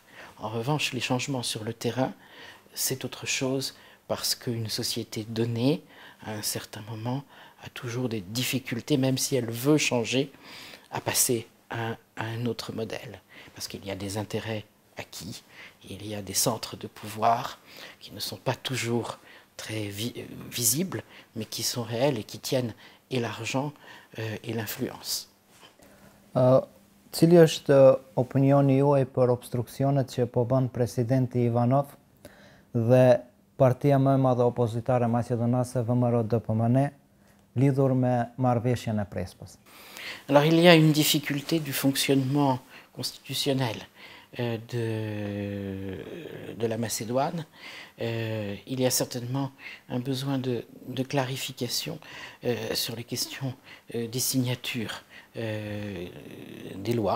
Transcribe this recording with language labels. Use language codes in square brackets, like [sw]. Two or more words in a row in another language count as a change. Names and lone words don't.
[fr] En revanche, les changements sur le terrain, c'est autre chose, parce qu'une société donnée, à un certain moment, a toujours des difficultés, même si elle veut changer, à passer à un autre modèle. Parce qu'il y a des intérêts acquis, il y a des centres de pouvoir qui ne sont pas toujours très visibles, mais qui sont réels et qui tiennent et l'argent et l'influence. [sq] Cili është opinioni juaj për obstruksionet që po bën presidenti Ivanov dhe partia më e madhe opozitare maqedonase VMRO-DPMN lidhur me marrëveshjen e Prespës? [fr] Alors il y a une difficulté du fonctionnement constitutionnel de la Macédoine. Il y a certainement un besoin de clarification sur les questions des signatures des lois.